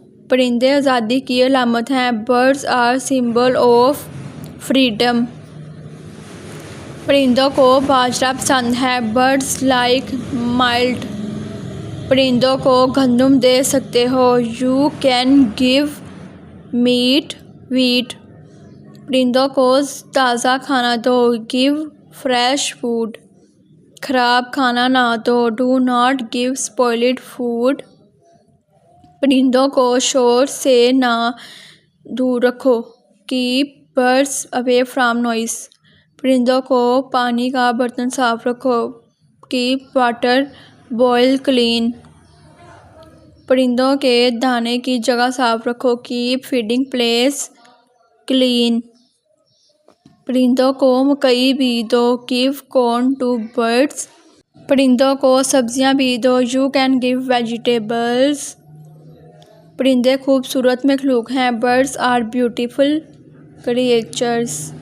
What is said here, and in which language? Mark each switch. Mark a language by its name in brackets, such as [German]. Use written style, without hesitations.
[Urdu] پرندے آزادی کی علامت ہیں. [English] Birds are symbol of freedom. [Urdu] پرندوں کو باجرا پسند ہے. [English] Birds like millet. [Urdu] پرندوں کو گندم دے سکتے ہو. [English] You can give meat wheat. [Urdu] پرندوں کو تازہ کھانا دو. [English] Give fresh food. [Urdu] خراب کھانا نہ دو. [English] Do not give spoiled food. [Urdu] پرندوں کو شور سے نہ دور رکھو. [English] Keep birds away from noise. [Urdu] پرندوں کو پانی کا برتن صاف رکھو. [English] Keep water bowl clean. [Urdu] پرندوں کے دانے کی جگہ صاف رکھو. [English] Keep feeding place clean. [Urdu] پرندوں کو مکئی بھی دو. [English] Give corn to birds. [Urdu] پرندوں کو سبزیاں بھی دو. [English] You can give vegetables. [Urdu] پرندے خوبصورت مخلوق ہیں. [English] Birds are beautiful creatures.